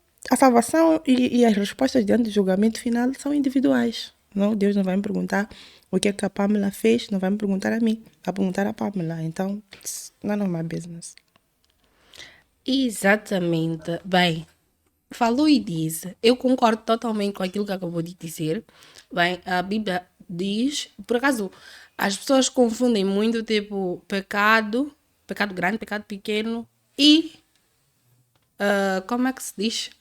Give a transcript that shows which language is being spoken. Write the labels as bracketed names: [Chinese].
[Portuguese] A salvação e as respostas diante do julgamento final são individuais. Não, Deus não vai me perguntar o que é que a Pamela fez, não vai me perguntar a mim, vai perguntar a Pamela. Então, [English] none of my business. [Portuguese] Exatamente. Bem, falou e disse. Eu concordo totalmente com aquilo que acabou de dizer. Bem, a Bíblia diz, por acaso, as pessoas confundem muito, tipo, pecado grande, pecado pequeno e como é que se diz?